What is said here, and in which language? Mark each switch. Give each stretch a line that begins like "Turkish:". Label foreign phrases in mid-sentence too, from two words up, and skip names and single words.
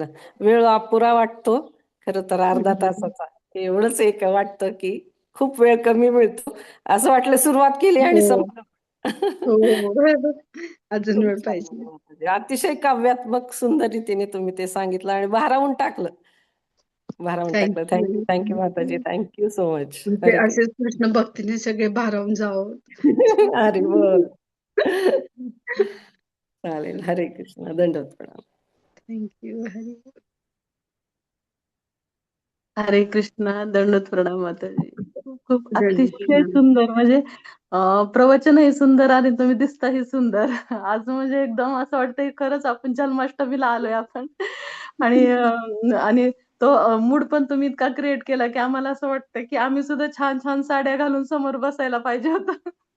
Marathi: वेळ अपुरा वाटतो खरं तर अर्धा तासाचा एवढंच एक वाटतं की खूप वेळ कमी मिळतो असं वाटलं सुरुवात केली आणि संपलं. अजून वेळ पाहिजे. अतिशय काव्यात्मक सुंदर रीतीने तुम्ही ते सांगितलं आणि भारावून टाकलं. भारावून टाकलं.
English: thank you thank you
Marathi: माताजी.
English: thank you so much.
Marathi: तुमचे हरे कृष्ण. असेच कृष्ण भक्तीने सगळे भारावून जावं. हरी बोल. चालेल. हरे कृष्ण. दंडवत प्रणाम. थँक्यू. हरी बोल. हरे कृष्णा. दंडवत प्रणाम माताजी. खूप खूप दंडवत अतिशय प्रणाम. सुंदर म्हणजे प्रवचनही सुंदर आणि तुम्ही दिसताही सुंदर. आज म्हणजे एकदम असं वाटतंय खरंच आपण जन्माष्टमीला आलोय आपण. आणि तो मूड पण तुम्ही इतका क्रिएट केला की आम्हाला असं वाटतं की आम्ही सुद्धा छान छान साड्या घालून समोर बसायला पाहिजे होतं.